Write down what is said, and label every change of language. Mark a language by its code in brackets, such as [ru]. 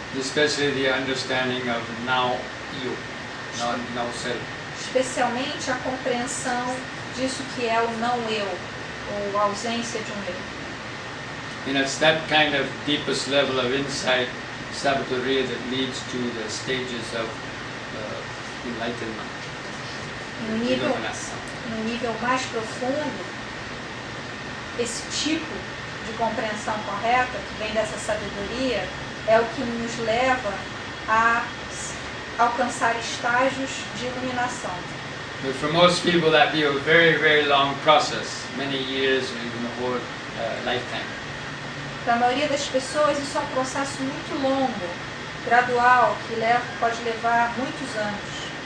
[en] Especially the understanding of now you, now self. [pt] Especialmente a compreensão disso que é o não eu, ou a ausência de um eu. [en] And it's that kind of deepest level of insight, sabaturiya, that leads to the stages of enlightenment. [pt] No nível mais profundo, esse tipo de compreensão correta, que vem dessa sabedoria, é o que nos leva a alcançar estágios de iluminação. [en] But for most people that be a very, very long process, many years or even a whole lifetime. [pt] Para a maioria das pessoas isso é um processo muito longo, gradual, que pode levar muitos anos.